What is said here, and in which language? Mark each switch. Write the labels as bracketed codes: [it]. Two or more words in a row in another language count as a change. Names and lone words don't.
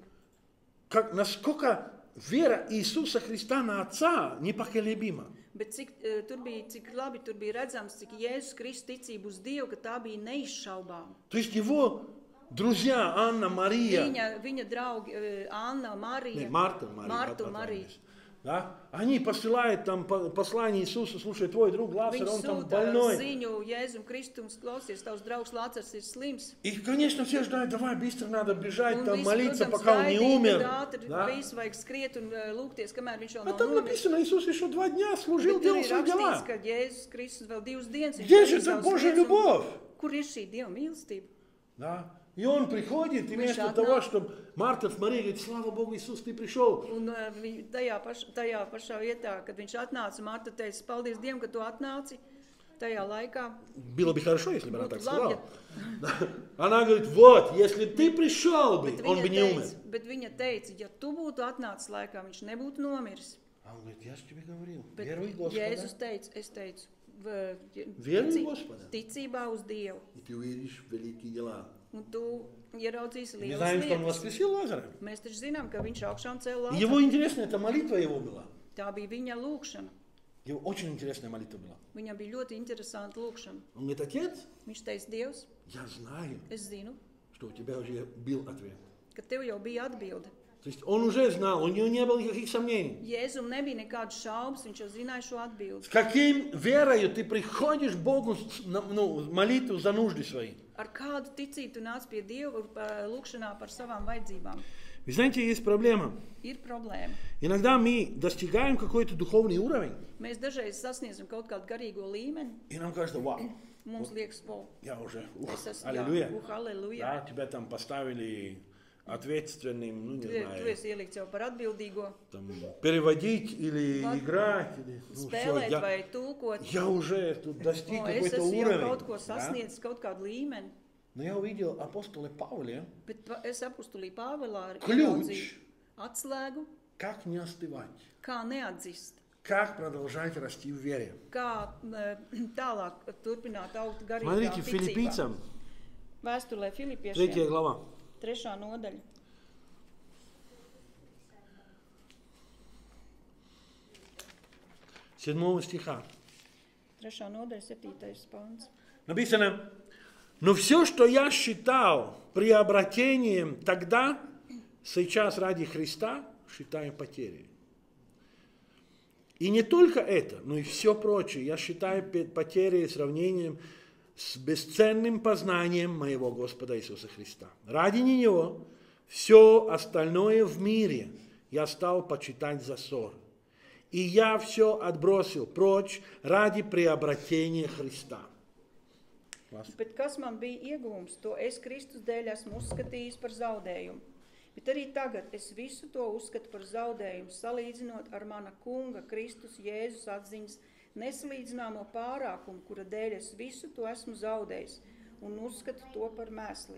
[ru] как, насколько вера Иисуса Христа на Отца непоколебима. [lv] bet cik labi tur bija redzams, cik Jēzus Kristus ticība uz Dievu, ka tā bija neizšaubāma. [ru] То есть его друзья Анна, Мария, [lv] Viņa draugi Anna, Marija, [ru] Марта, [lv] Marija. [ru] Да? Они посылают там послание Иисусу, слушай, твой друг Лазарь, [lv] Viņi [ru] он там [lv] sūta [ru] больной. [lv] ziņu Jēzum Kristum, klausies, tavs draugs Lācars ir slims. [ru] И, конечно, все ждают, давай, быстро надо бежать, [lv] Un [ru] там, [lv] visi, [ru] молиться, [lv] protams, [ru] пока он не умер. [lv] ātri, [ru] Да? [lv] visu vajag skriet un lūgties, kamēr viņš vēl [ru] А [lv] nav [ru] там [lv] nomiris. [ru] написано, Иисус еще 2 дня служил, [lv] Bet tur [ru] делал [lv] ir [ru] свои [lv] rakstīts, [ru] дела. [lv] ka Jēzus Kristus vēl 2 dienas viņš [ru] Где же [lv] darīja [ru] эта [lv] savas [ru] Божья [lv] lietas, un [ru] любовь? [lv] Kur ir šī Dieva mīlestība? [ru] Да? И он приходит, и вместо [lv] Viņš [ru] того, [lv] atnāk. [ru] чтобы Марта, Мария говорит, слава Богу, Иисус, ты пришел. [lv] Un tajā pašā vietā, kad viņš atnāca, Marta teica, paldies Dievam, ka tu atnāci. Tajā laikā [ru] Было бы хорошо, если бы она так [lv] būtu labi, [ru] сказала. Да. Она говорит, вот, если ты пришел бы, он бы не умер. [lv] bet viņa teica, ja tu būtu atnācis laikā, viņš nebūtu nomiris. [ru] А он говорит, я же тебе говорил, [lv] Bet [ru] веруй в Господа, [lv] Jēzus teica, es teicu, [ru] веруй в Господа, [lv] ticībā uz Dievu. [ru] и ты увидишь великие дела. [lv] Un tu ieraudzīsi [ru] Мы [lv] lielas [ru] знаем, что он [lv] lietas. [ru] воскресил Лазаря. [lv] Mēs taču zinām, ka viņš augšām cēla [ru] И его [lv] Lācaru. [ru] интересно, это молитва его была. [lv] Tā bija viņa lūkšana. [ru] Его очень интересная молитва была. [lv] Viņam bija ļoti interesanta lūkšana. [ru] Он говорит, отец, [lv] Viņš teica, Dievs, [ru] я знаю, [lv] es zinu, [ru] что у тебя уже был ответ. [lv] ka tev jau bija atbilde. [ru] То есть он уже знал, у него не было никаких сомнений. [lv] Jēzum nebija nekādas šaubas, viņš jau zināja šo atbildi. [ru] С каким верою ты приходишь к Богу молитву за нужды свои? [lv] Ar kādu ticību tu nāc pie Dieva lūkšanā par savām vajadzībām? [ru] Вы знаете, есть проблема. [lv] Ir problēma. [ru] Иногда мы достигаем какой-то духовный уровень, [lv] Mēs dažreiz sasniedzam kaut kādu garīgo līmeni. [ru] и нам кажется, вау, [lv] Mums liekas, [ru] я уже, [lv] es esmu, [ru] аллилуйя. [lv] halleluja. [ru] Да, тебя там поставили ответственным, ну не [lv] Tu [ru] знаю, [lv] esi ielikts jau par atbildīgo, [ru] там, переводить или играть. Или, ну, [lv] spēlēt [ru] всё, [lv] vai tulkot. [ru] я уже тут достиг [lv] Es [ru] какой-то [lv] esmu jau [ru] уровень. [lv] kaut ko [ru] Да? [lv] sasniedzis, kaut kādu līmeni. [ru] Но я увидел апостола Павла, [lv] Bet es apustulī Pāvilā [ru] Ключ. [lv] ieraudzīju atslēgu, [ru] как не остывать, [lv] kā neatzist, [ru] как продолжать расти в вере. [lv] kā tālāk turpināt augt garīgā [ru] Смотрите, [lv] ticībā. [ru] филиппийцам, [lv] Vēstulē [ru] 3 [lv] Filipiešiem, [ru] глава. [lv] 3. nodaļa. [ru] 7 стиха. [lv] 3. nodaļa, 7. pants. [ru] Написано, но все, что я считал приобретением тогда, сейчас ради Христа, считаю потерей. И не только это, но и все прочее я считаю потерей сравнением с бесценным познанием моего Господа Иисуса Христа. Ради Него все остальное в мире я stал почитать за ссор. И я все отбросил прочь ради приобретения Христа. [lv] Bet kas man bija iegūms, to es Kristus dēļ esmu uzskatījis par zaudējumu. Bet arī tagad es visu to uzskatu par zaudējumu, salīdzinot ar mana kunga Kristus Jēzus atziņas nesalīdzināmo pārākumu, kura dēļ es visu to esmu zaudējis un uzskatu to par mēsliem.